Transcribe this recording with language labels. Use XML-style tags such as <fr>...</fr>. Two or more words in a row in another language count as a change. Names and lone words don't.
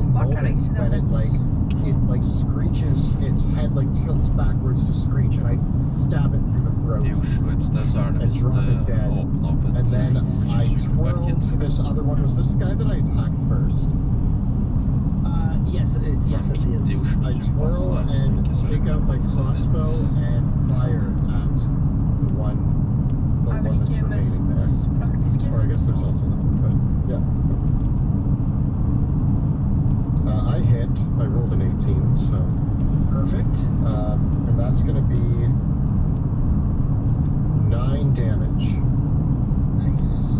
<en>moment when it like screeches, its head like tilts backwards to screech, and I stab it through the throat.</en> <no>I Oslo et sted så det</no> <en>And</en> <no>visst</no> <en>drop it dead.</en> <no>åpnet opp et</no> <en>And then I twirl</en> <no>supermarked.</no> <en>to this other one. Was this the guy that I attacked first? Yes, yes, it</en> <no>Midt i</no> <en>is.</en> <no>Oslo</no> <en>I twirl</en> <no>supermarked,</no> <en>and</en> <no>ikke så</no> <en>take out my</en> <no>så det-</no> <en>crossbow and fire at the one</en> <no>Er vel</no> <en>that's</en> <no>ikke mest</no> <en>remaining there.</en> <no>praktiske.</no> <en>Or I guess there's also that, but yeah. I hit. I rolled an 18, so Perfect. and that's going to be 9 damage. Nice.</en>